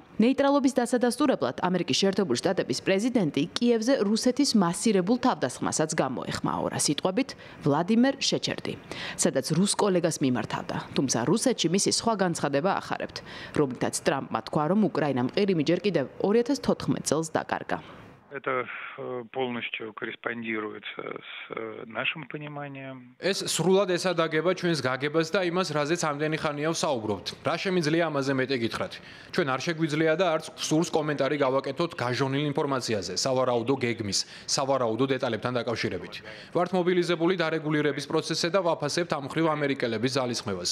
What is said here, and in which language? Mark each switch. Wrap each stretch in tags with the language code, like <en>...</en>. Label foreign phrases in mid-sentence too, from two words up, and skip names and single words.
<ka>ნეიტრალობის დასადასტურებლად ამერიკის შეერთებული შტატების პრეზიდენტი კიევზე რუსეთის მასირებულ თავდასხმასაც გამოეხმაო, რა სიტყვებით ვლადიმერ შეჩერდი, სადაც რუს კოლეგას მიმართავდა. თუმცა რუსეთში მისი სხვა განცხადება ახარებთ, რომლითაც ტრამპმა თქვა, რომ უკრაინამ ყირიმი ჯერ კიდევ 2014 წელს დაკარგა.</ka> <ru>Это полностью корреспондируется с нашим пониманием.</ru> <ka>ეს სრულად ესადაგება ჩვენს გაგებას და იმას, რაზეც ამდენი ხანია ვსაუბრობთ. რა შემიძლია ამაზე მეტი გითხრათ? ჩვენ არ შეგვიძლია და არც სურს კომენტარი გავაკეთოთ გაჟონილ ინფორმაციაზე, სავარაუდო გეგმის, სავარაუდო დეტალებთან დაკავშირებით. ვართ მობილიზებული დარეგულირების პროცესზე და ვაფასებთ ამ მხრივ ამერიკელების ძალისხმევას.</ka>